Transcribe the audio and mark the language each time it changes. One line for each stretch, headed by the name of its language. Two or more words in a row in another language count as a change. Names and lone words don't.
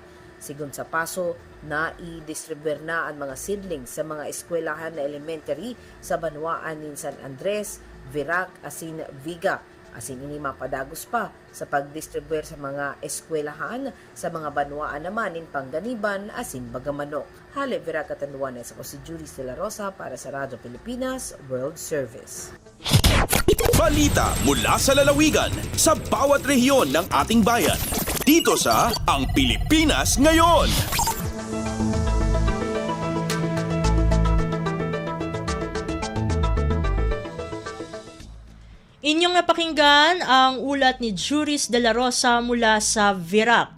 Bikol: Sigon sa Paso, na i-distribuer na ang mga seedlings sa mga eskwelahan na elementary sa Banwaan ni San Andres, Virac, asin Viga. Asin ini mapadagos pa sa pagdistribuer sa mga eskwelahan sa mga banwaan naman in Pangganiban asin Bagamanok. Hale Vera Catanduanes, ako si Juris de la Rosa para sa Radyo Pilipinas World Service.
Filipino: Balita mula sa lalawigan sa bawat rehiyon ng ating bayan. Dito sa Ang Pilipinas Ngayon. Inyong napakinggan ang ulat ni Juris de la Rosa mula sa Virac.